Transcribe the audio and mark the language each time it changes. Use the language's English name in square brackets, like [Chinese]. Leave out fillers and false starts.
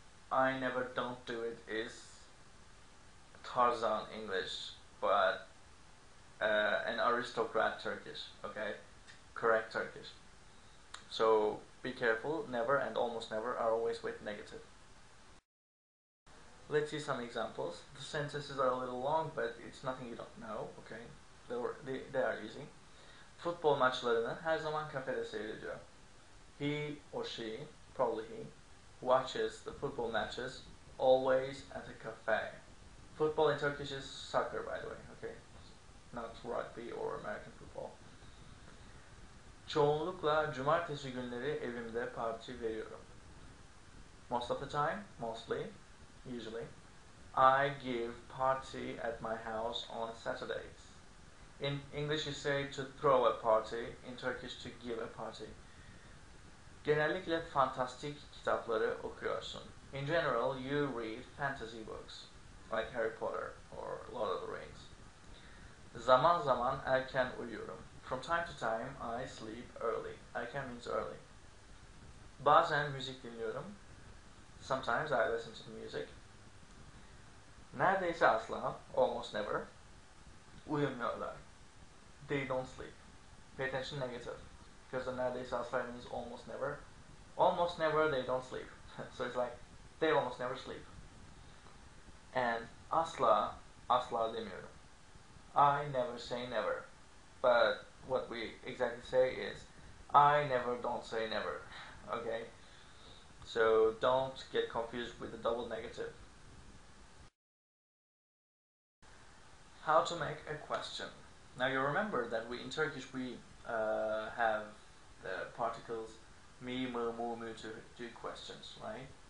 [English] I never don't do it is Tarzan English, but an aristocrat Turkish, okay? Correct Turkish. So be careful, never and almost never are always with negative. Let's see some examples. The sentences are a little long, but it's nothing you don't know, okay? They are easy. [Turkish] Futbol maçlarını her zaman kafede seyrediyor. [English] He or she, probably he, watches the football matches always at a cafe. Football in Turkish is soccer, by the way, okay? Not rugby or American football. [Turkish] Çoğunlukla cumartesi günleri evimde parti veriyorum. [English] Most of the time, mostly, usually, I give party at my house on Saturdays. In English you say to throw a party, in Turkish to give a party. [Turkish] Genellikle fantastik kitapları okuyorsun. [English] In general, you read fantasy books, like Harry Potter or Lord of the Rings. [Turkish] Zaman zaman erken uyuyorum. [English] From time to time, I sleep early. Erken means early. [Turkish] Bazen müzik dinliyorum. [English] Sometimes I listen to the music. [Turkish] Neredeyse asla, [English] almost never, [Turkish] uyumuyorlar. [English] They don't sleep. Pay attention, negative. Because the neredeyse asla means almost never. Almost never, they don't sleep. So it's like, they almost never sleep. [Turkish] And asla, asla demiyorum. [English] I never say never. But what we exactly say is, I never don't say never. Okay? So don't get confused with the double negative. How to make a question. Now you remember that in Turkish we have the particles me, mu, mu, mu to do questions, right?